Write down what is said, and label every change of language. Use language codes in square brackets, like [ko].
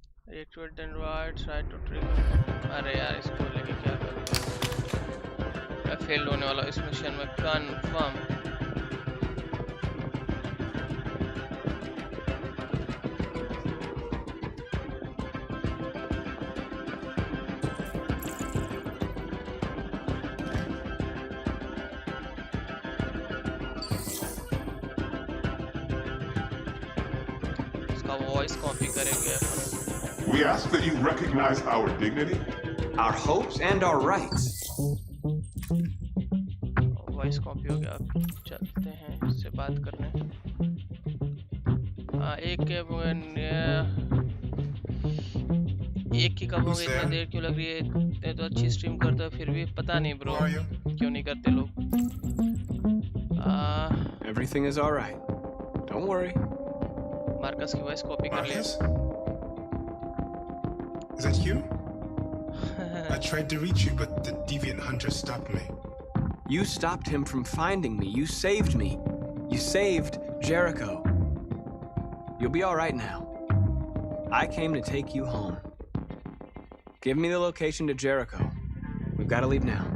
[en] Reactivate the android, try to trick him. [hi] अरे यार, इसको लेके क्या करूँ? मैं फेल होने वाला इस मिशन में कंफर्म. इसका वॉइस कॉपी करेंगे अपन. [en] We ask that you recognize our dignity, our hopes, and our rights. [hi] Voice copy हो गया. अब चलते हैं इससे बात करने. एक की कब हो गई? इतना देर क्यों लग रही है? इतने तो अच्छी स्ट्रीम करते हो, फिर भी पता नहीं ब्रो क्यों नहीं करते लोग. [en] Everything is all right. Don't worry. [hi] Marcus की वॉइस कॉपी कर लिया. [en] Is that you? I tried to reach you, but the deviant hunter stopped me. You stopped him from finding me. You saved me. You saved Jericho. You'll be all right now. I came to take you home. Give me the location to Jericho. We've got to leave now.